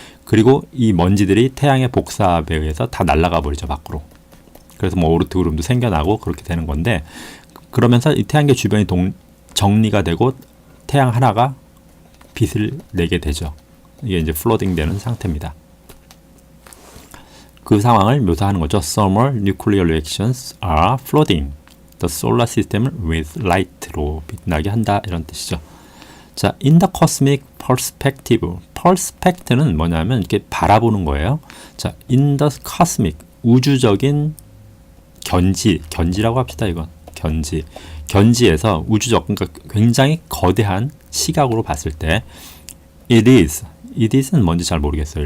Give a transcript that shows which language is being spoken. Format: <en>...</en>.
<ko>그리고 이 먼지들이 태양의 복사압에 의해서 다 날아가 버리죠, 밖으로. 그래서 뭐 오르트 구름도 생겨나고 그렇게 되는 건데, 그러면서 이 태양계 주변이 정리가 되고 태양 하나가 빛을 내게 되죠. 이게 이제 플로딩 되는 상태입니다. 그 상황을 묘사하는 거죠.</ko> <en>Thermal nuclear reactions are flooding the solar system with light</en> <ko>로 빛나게 한다, 이런 뜻이죠.</ko> <en>자, in the cosmic perspective.</en> <ko>perspective는 뭐냐면 이렇게 바라보는 거예요. 자,</ko> <en>in the cosmic</en> <ko>우주적인 견지라고 합시다. 이건 견지에서 우주적, 그러니까 굉장히 거대한 시각으로 봤을 때</ko> <en>it is</en> <ko>는 뭔지 잘 모르겠어요.</ko>